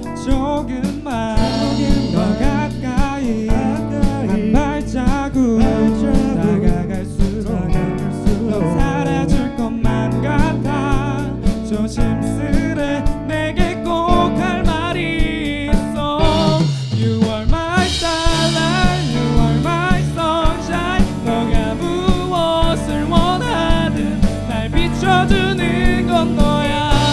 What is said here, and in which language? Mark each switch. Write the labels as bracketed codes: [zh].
[ko] 조금만 더 가까이 한 발자국 다가갈수록 넌 사라질 것만 같아. 조심스레 내게 꼭 할 말이 있어. [en] You are my starlight, you are my sunshine. [ko] 너가 무엇을 원하든 날 비춰주는 건 너야.